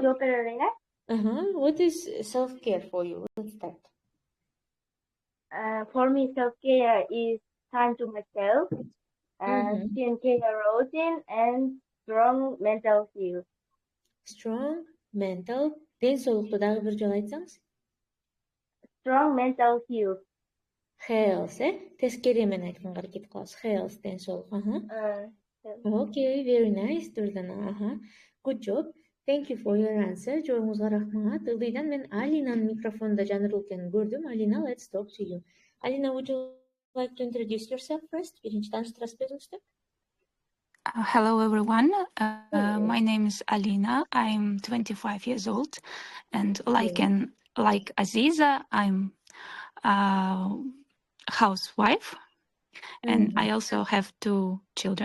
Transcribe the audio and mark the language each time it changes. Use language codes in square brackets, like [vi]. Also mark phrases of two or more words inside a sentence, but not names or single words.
[en] What is self-care for you? Let's start. For me, self-care is time to myself, skincare routine, and strong mental health. Strong mental. [ky] Ден соолукту дагы бир жолу айтсаңыз? [en] Strong mental health. Health, [ky] тескери менен айтканга аракет кылабыз. Health, ден соолук. [en] Okay, very nice, Durdana. Good job. Thank you for your answer. [ky] Жооңузга рахмат. Ылдыйдан мен Алинанын микрофонунда жанырылып экенин көрдүм. [en] Alina, let's talk to you. Alina, would you like to introduce yourself first? [ky] Биринчи тааныштырасыз өзүңүздү? [en] Hello, everyone. My name is Alina. I'm 25 years old, and like Aziza, I'm a housewife, and I also have 2 children.